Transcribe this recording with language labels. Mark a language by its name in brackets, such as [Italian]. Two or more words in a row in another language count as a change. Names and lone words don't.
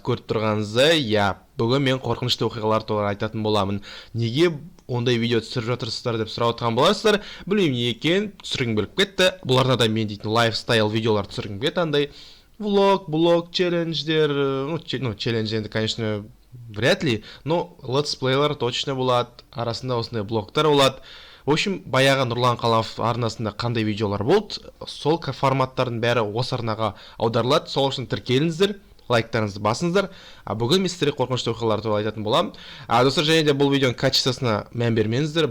[Kazakh] Көріп тұрғаныңыздай, бүгін мен қорқынышты оқиғалар туралы айтатын боламын. Неге ондай видео түсіріп жатырсыздар деп сұрап отырған боласыздар. Білмеймін не екен, түсіргім келіп кетті. Бұл арнада мен дейтін лайфстайл видеолар түсіргім келеді, андай влог, челлендждер, челлендж енді, [Russian] конечно, вряд ли, но [Kazakh] летсплейлар точно болады, арасында осындай блогтар болады. [Russian] В общем, [Kazakh] баяғы Нұрлан Қаламов арнасында қандай видеолар болды, сол форматтардың бәрі осы арнаға аударылады. Сол үшін тіркеліңіздер, лайктарыңызды басыңыздар. Бүгін мен сіздерге қорқынышты оқиғалар туралы айтатын боламын. Достар, және де бұл видеоның качествосына мән бермеңіздер.